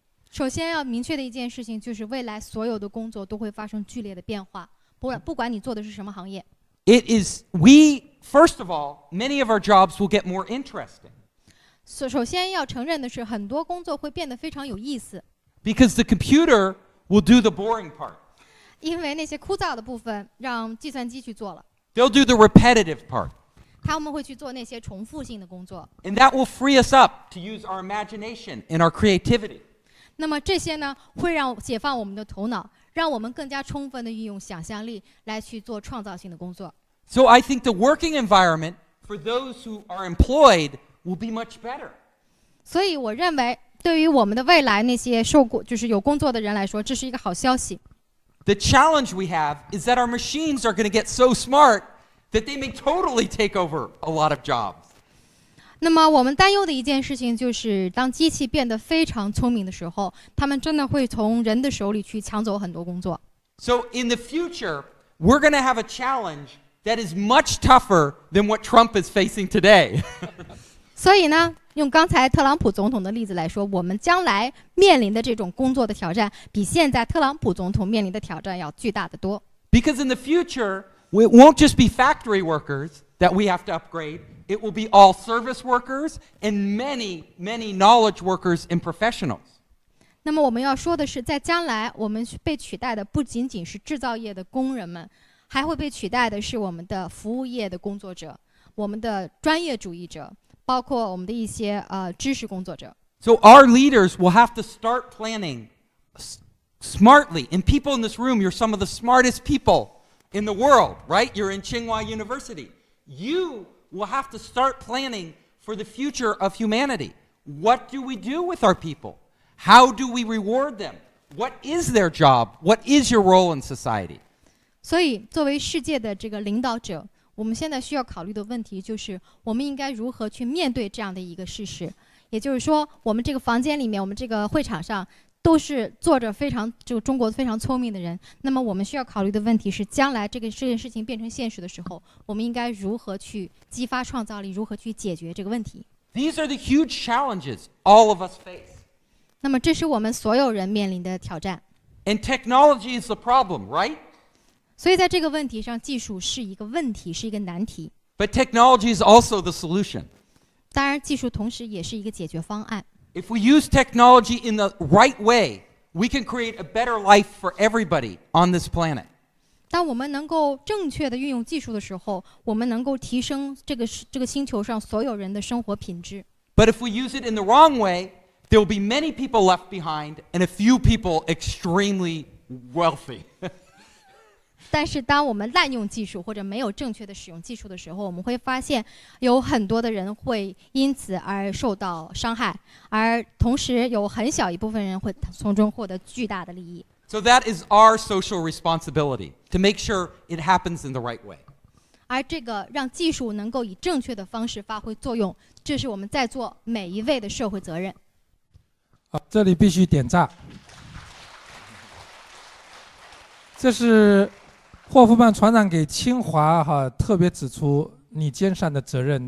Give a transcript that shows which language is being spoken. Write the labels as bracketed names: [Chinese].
[Chinese] 首先要明确的一件事情就是，未来所有的工作都会发生剧烈的变化，不管你做的是什么行业。 [English] First of all, many of our jobs will get more interesting. [Chinese] 首先要承认的是，很多工作会变得非常有意思。 [English] Because the computer will do the boring part. [Chinese] 因为那些枯燥的部分让计算机去做了。 [English] They'll do the repetitive part. [Chinese] 他们会去做那些重复性的工作。 [English] And that will free us up to use our imagination and our creativity. [Chinese] 那么这些呢，会让解放我们的头脑，让我们更加充分的运用想象力来去做创造性的工作。 [English] So I think the working environment for those who are employed will be much better. [Chinese] 所以我认为，对于我们的未来那些就是有工作的人来说，这是一个好消息。 [English] The challenge we have is that our machines are going to get so smart that they may totally take over a lot of jobs. [Chinese] 那么我们担忧的一件事情就是，当机器变得非常聪明的时候，他们真的会从人的手里去抢走很多工作。 [English] So in the future, we're going to have a challenge that is much tougher than what Trump is facing today. [Chinese] 所以呢，用刚才特朗普总统的例子来说，我们将来面临的这种工作的挑战，比现在特朗普总统面临的挑战要巨大得多。 [English] Because in the future, it won't just be factory workers that we have to upgrade. It will be all service workers and many, many knowledge workers and professionals. [Chinese] 那么我们要说的是，在将来我们被取代的不仅仅是制造业的工人们，还会被取代的是我们的服务业的工作者，我们的专业主义者，包括我们的一些知识工作者。 [English] So our leaders will have to start planning smartly. And people in this room, you're some of the smartest people in the world, right? You're in Tsinghua University. You will have to start planning for the future of humanity. What do we do with our people? How do we reward them? What is their job? What is your role in society? [Chinese] 所以，作为世界的这个领导者，我们现在需要考虑的问题就是，我们应该如何去面对这样的一个事实。也就是说，我们这个房间里面，我们这个会场上，都是坐着中国非常聪明的人。那么，我们需要考虑的问题是，将来这件事情变成现实的时候，我们应该如何去激发创造力，如何去解决这个问题。 [English] These are the huge challenges all of us face. [Chinese] 那么，这是我们所有人面临的挑战。 [English] And technology is the problem, right? [Chinese] 所以，在这个问题上，技术是一个问题，是一个难题。 [English] But technology is also the solution. [Chinese] 当然，技术同时也是一个解决方案。 [English] If we use technology in the right way, we can create a better life for everybody on this planet. [Chinese] 当我们能够正确的运用技术的时候，我们能够提升这个星球上所有人的生活品质。 [English] But if we use it in the wrong way, there will be many people left behind and a few people extremely wealthy. [Chinese] 但是当我们滥用技术或者没有正确的使用技术的时候，我们会发现有很多的人会因此而受到伤害，而同时有很小一部分人会从中获得巨大的利益。 [English] So that is our social responsibility to make sure it happens in the right way. [Chinese] 而这个让技术能够以正确的方式发挥作用，这是我们在座每一位的社会责任。好，这里必须点赞。这是霍夫曼船长给清华特别指出你肩上的责任。